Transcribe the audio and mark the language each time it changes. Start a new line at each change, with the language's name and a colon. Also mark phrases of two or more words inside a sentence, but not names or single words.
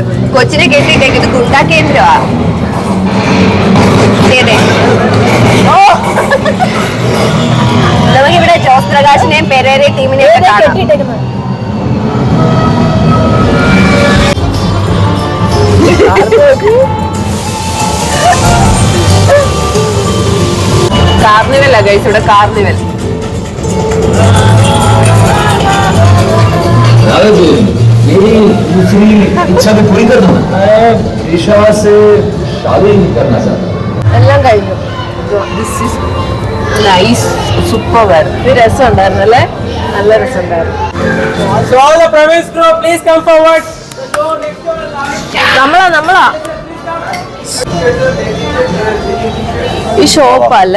Malayalam: കൊച്ചിനെ കെട്ടിട്ടേക്ക് ഇത് ഗുണ്ടാ കേന്ദ്രമാ. നമുക്കിവിടെ ജോസ് പ്രകാശിനെയും പെരേരയും ടീമിനെയും കാണാം. കാർണിവലാ ഗൈസ്, ഇവിടെ കാർണിവൽ.
Hindi: मेरी दूसरी इच्छा भी पूरी कर दूंगा. मैं ईश्वर से शादी नहीं करना चाहता.
Malayalam: എല്ലാം കഴിഞ്ഞു.
English: Nice, super.
Malayalam: ഇത് രസം ഉണ്ടായിരുന്നു അല്ലേ? നല്ല രസം ഉണ്ടായിരുന്നു. നമ്മളാ ഈ ഷോപ്പല്ലേ?